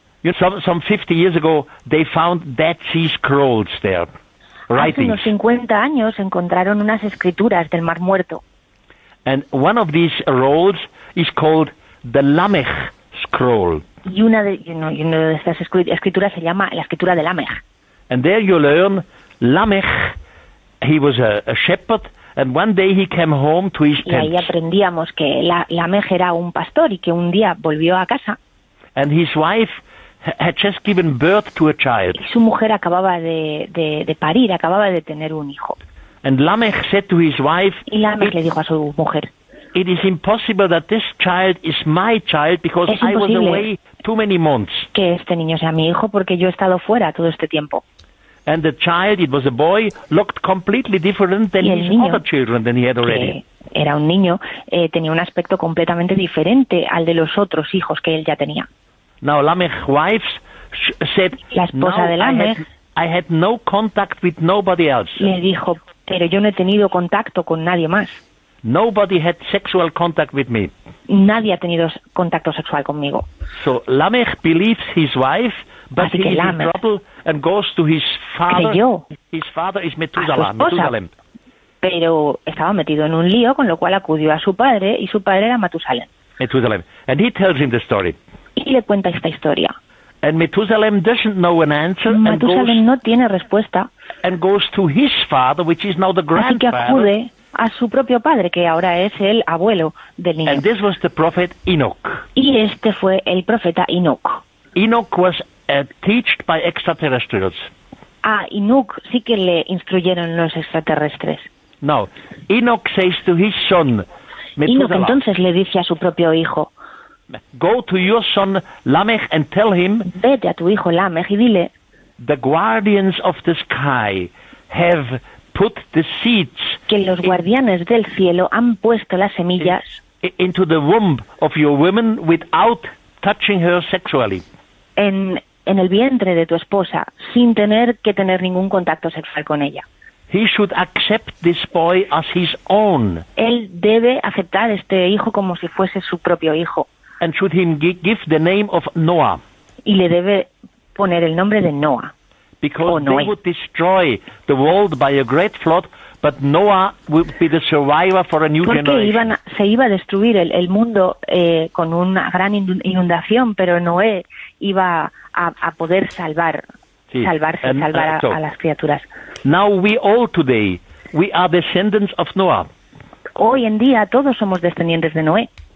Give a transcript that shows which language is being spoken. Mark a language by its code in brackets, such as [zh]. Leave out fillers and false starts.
[en] You know, some 50 years ago, they found Dead Sea Scrolls there, writings. [es] Hace unos 50 años encontraron unas escrituras del Mar Muerto. [en] And one of these rolls is called the Lamech Scroll. [es] Y una de estas escrituras se llama la escritura de Lamech. [en] And there you learn Lamech. He was a shepherd, and one day he came home to his tent. [es] Y ahí aprendíamos que Lamech era un pastor y que un día volvió a casa. [en] And his wife had just given birth to a child. [es] Y su mujer acababa de parir, acababa de tener un hijo. [en] And Lamech said to his wife. [es] Y Lamech le dijo a su mujer. [en] It is impossible that this child is my child because I was away too many months. [es] Que este niño sea mi hijo porque yo he estado fuera todo este tiempo. [en] And the child, it was a boy, looked completely different than his [es] niño, [en] other children than he had already. [es] Era un niño, tenía un aspecto completamente diferente al de los otros hijos que él ya tenía. [en] Now Lamech's wife said, [es] la esposa de Lamech, [en] I had no contact with nobody else. [es] Le dijo, pero yo no he tenido contacto con nadie más. [en] Nobody had sexual contact with me. [es] Nadie ha tenido contacto sexual conmigo. [en] So Lamech believes his wife, but [es] así [en] he is in trouble and goes to his father. [es] Creyó [en] his father is Methuselah, Methuselah. [es] Pero estaba metido en un lío, con lo cual acudió a su padre, y su padre era Matusalem. [en] Methuselah. And he tells him the story. [es] Y le cuenta esta historia. [en] And Methuselah doesn't know an answer. [es] Methuselah no tiene respuesta. [en] And goes to his father, which is now the grandfather. [es] Así que acude a su propio padre, que ahora es el abuelo del niño. [en] And this was the prophet Enoch. [es] Y este fue el profeta Enoch. [en] Enoch was taught by extraterrestrials. [es] Ah, Enoch sí que le instruyeron los extraterrestres. [en] No, Enoch says to his son, [es] Enoch entonces le dice a su propio hijo, [en] go to your son Lamech and tell him, [es] vete a tu hijo Lamech y dile, [en] the guardians of the sky have put the seeds, [es] que los guardianes del cielo han puesto las semillas, [en] into the womb of your woman without touching her sexually. [es] En el vientre de tu esposa, sin tener que tener ningún contacto sexual con ella. [en] He should accept this boy as his own. [es] Él debe aceptar este hijo como si fuese su propio hijo. [en] And should him give the name of Noah. [es] Y le debe poner el nombre de Noah. [en] Because they would destroy the world by a great flood, but Noah would be the survivor for a new generation. [es] Porque se iba a destruir el mundo con una gran inundación, pero Noé iba a poder salvar. Salvarse, [en] and, [es] salvar a las criaturas. [en] Now we all today, we are descendants of Noah. [es] Hoy en día todos somos descendientes de Noé.